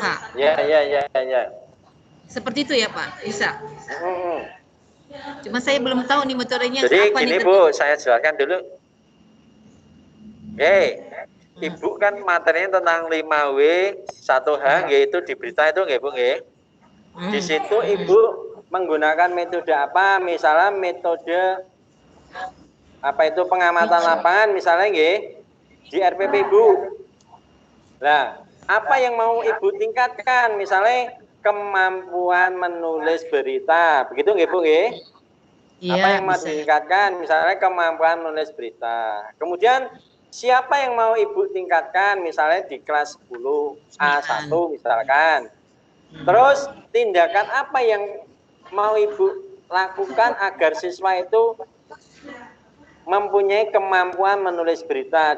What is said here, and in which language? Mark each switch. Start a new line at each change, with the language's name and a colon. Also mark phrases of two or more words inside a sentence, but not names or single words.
Indonesian: Ya. Seperti itu ya Pak, bisa. Cuma saya belum tahu nih metodenya Jadi apa gini nih. Bu, saya jelaskan dulu. Ibu kan materinya tentang 5W 1H, yaitu di berita itu nggih Bu nggih. Di situ Ibu menggunakan metode apa? Misalnya metode apa itu pengamatan lapangan misalnya nggih di RPP Ibu. Nah, apa yang mau Ibu tingkatkan? Misalnya kemampuan menulis berita. Begitu nggih Bu nggih? Apa Iya, yang mau bisa. ditingkatkan? Misalnya kemampuan menulis berita. Kemudian siapa yang mau Ibu tingkatkan? Misalnya di kelas 10 A1 misalkan. Terus tindakan apa yang mau Ibu lakukan agar siswa itu mempunyai kemampuan menulis berita?